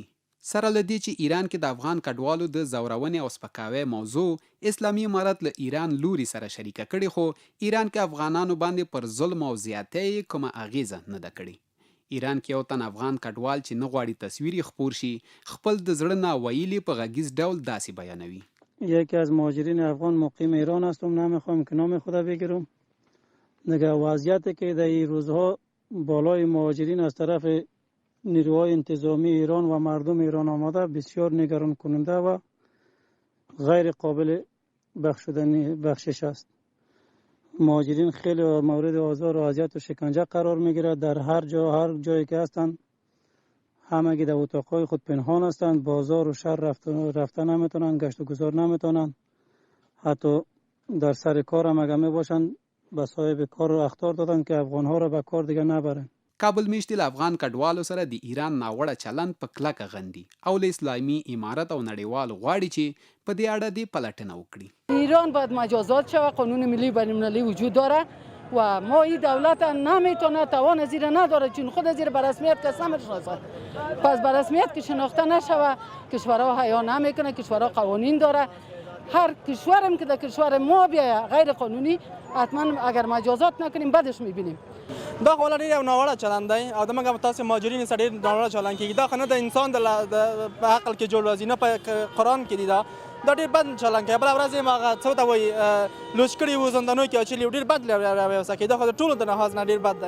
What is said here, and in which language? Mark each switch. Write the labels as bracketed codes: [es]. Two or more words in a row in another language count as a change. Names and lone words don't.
[ps] سره له دې چې ایران کې د افغان کډوالو د ځورونې او سپکاوي موضوع اسلامي امارت له ایران لوري سره شریکه کړې، خو ایران کې افغانانو باندې پر ظلم او زیاتۍ کومه اغیزه نه ده کړې. ایران کې یو تن افغان کډوال چې نه غواړي تصویر یې خپور شي، خپل د زړه ناویلي په غږیز ډول داسې بیانوي. [fa] یکی از مهاجرین افغان مقیم ایران هستم. نمیخوام که نام خود بگیرم. دیگه وضعیتی که در این روزها بالای مهاجرین از طرف نیروهای انتظامی ایران و مردم ایران آمده بسیار نگران کننده و غیر قابل بخشش است. مهاجرین خیلی مورد آزار و اذیت و شکنجه قرار میگیرد. در هر جایی که هستند همگی در اتاقهای خود پنهان هستند. بازار و شهر رفتن نمیتونن، گشت و گذار نمیتونن. حتی در سر کار هم اگر میباشند به صاحب کار رو اخطار دادن که افغانها را به کار دیگه نبرن. [ps] کابل میشتي له افغان کډوالو سره د ایران ناوړه چلند په کلکه غندي او له اسلامي امارت او نړیوال غواړي چې په دې اړه دې پلټنه وکړي. [fa] ایران باید مجازات شود. قانون ملی بین المللی وجود داره و ما این دولت نمیتونه توان زیر نداره چون خود زیر به رسمیت کس نمیشناسه. پس به رسمیت که شناخته نشوه کشورها حیا نمیکنه. کشورها قوانین داره. هر کشورم که در کشور ما بیایه غیر قانونی حتما اگر مجازات نکنیم بعدش میبینیم. [ps] دا خو ډېر یو ناوړه چلند دی او د موږ تاسو مهاجرین سره ډېر ناوړه چلند کېږي. دا خو نه د انسان د عقل کې جوړ راځي، نه په قرآن کې دي. دا ډېر بد چلند کوي. بله ورځ یې هغه څه ته وایي لوچ کړي وو، زندانونو کې اچولي وو. ډېر بد راویوسه کوي. دا خو د ټولو د لحاظ نه ډېر بد دی.